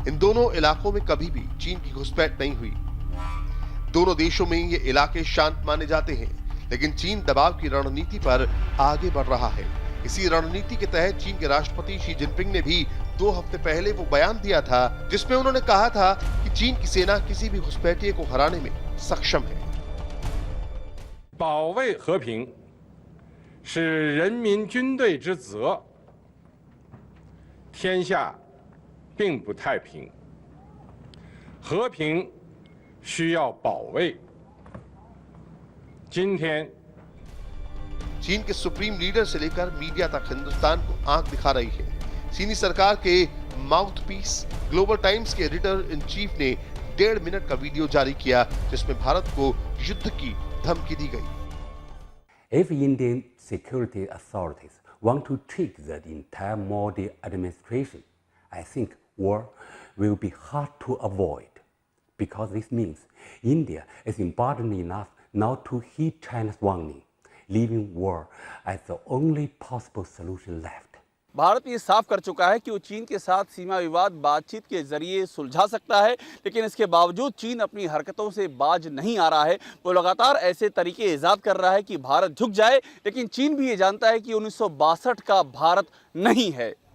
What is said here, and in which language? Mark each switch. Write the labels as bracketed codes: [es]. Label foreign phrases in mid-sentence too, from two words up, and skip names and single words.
[hi] इन दोनों इलाकों में कभी भी चीन की घुसपैठ नहीं हुई। दोनों देशों में ये इलाके शांत माने जाते हैं, लेकिन चीन दबाव की रणनीति पर आगे बढ़ रहा है। इसी रणनीति के तहत चीन के राष्ट्रपति शी जिनपिंग ने भी 2 हफ्ते पहले वो बयान दिया था जिसमें उन्होंने कहा था कि चीन की सेना किसी भी घुसपैठिए को हराने में सक्षम है। [zh] 保卫和平是人民军队之责，天下并不太平，和平需要保卫。今天 [hi] चीन के [en] supreme leader [hi] से लेकर मीडिया तक हिंदुस्तान को आंख दिखा रही है। चीनी सरकार के माउथपीस ग्लोबल टाइम्स के [en] editor in chief [hi] ने 1.5 मिनट का वीडियो जारी किया जिसमें भारत को युद्ध की धमकी दी गई। [en] If Indian security authorities want to trick the entire Modi administration, I think war will be hard to avoid, because this means India is important enough not to heed China's warning, leaving war as the only possible solution left. [hi] भारत ये साफ कर चुका है कि वो चीन के साथ सीमा विवाद बातचीत के जरिए सुलझा सकता है, लेकिन इसके बावजूद चीन अपनी हरकतों से बाज नहीं आ रहा है। वो लगातार ऐसे तरीके ईजाद कर रहा है कि भारत झुक जाए, लेकिन चीन भी ये जानता है कि 1962 का भारत नहीं है।